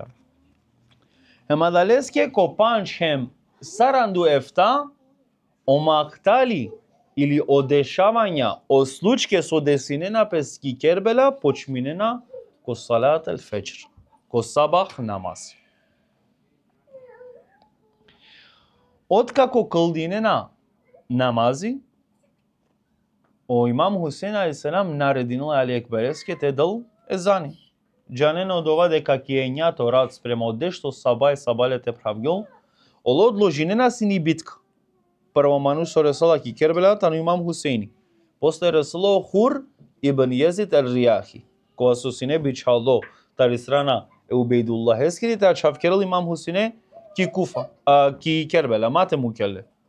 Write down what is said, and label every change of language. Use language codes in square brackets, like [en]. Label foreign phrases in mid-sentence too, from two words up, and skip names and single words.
[rmn] Хема далеске ко панч хем саранду ефта, о мактали или о дешавања, о случке со десинена пес ки кербела, почминена ко [ar] صلاة الفجر, [rmn] ко [tr] sabah namaz. [rmn] Откако кълдинена намази, о имам Хусейн алейхиссалам нарединил Али Екбереске те дал езани. Джанен одова дека киењато рад спрема одешто сабале те правгел, оло одложинена сини битка. Прво манусо ресала ки кербела тану имам Хусейни. После ресало Хур ибн Језид ел-Ријахи, која со сине бичалдо тари страна Убейдуллах ескери, та чавкерал имам Хусейне ки Куфа, ки Кербела, мате му келе.